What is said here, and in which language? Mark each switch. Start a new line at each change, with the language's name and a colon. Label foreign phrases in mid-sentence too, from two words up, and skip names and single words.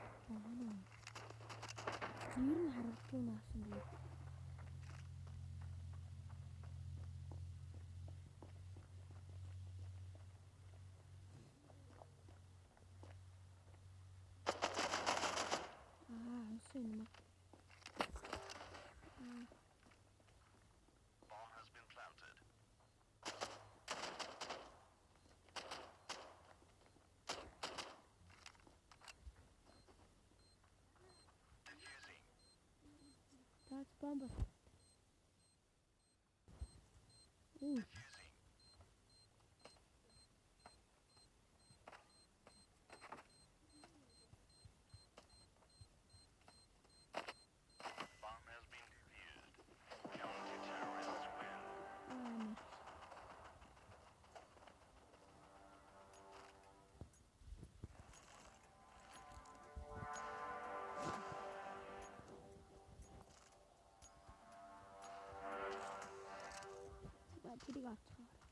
Mongolian: Нэр нь харагдгүй наасан би. Онсон юм.
English: Bomb has been planted. Defusing. That's bomb. Defusing. Bomb has been defused. Counter-terrorists win.
Mongolian: Тэрийг авцгаа.